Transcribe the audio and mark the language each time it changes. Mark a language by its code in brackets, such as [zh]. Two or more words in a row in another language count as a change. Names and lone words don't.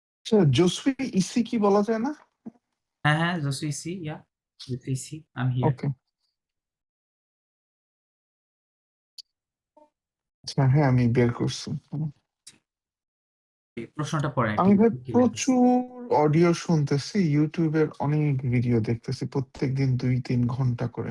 [bn] আচ্ছা, [fr] je suis ici [bn] কি বলা যায় না? হ্যাঁ, হ্যাঁ, [fr] je suis ici, yeah. Je suis ici, [en] I'm here. [bn] ওকে, আচ্ছা, হ্যাঁ আমি বের করছি। এই প্রশ্নটা পড়েন একটু আমি ভাই কি বলতেছে? প্রচুর অডিও শুনতেছি, ইউটিউবের অনেক ভিডিও দেখতেছি প্রত্যেকদিন 2-3 ঘন্টা করে।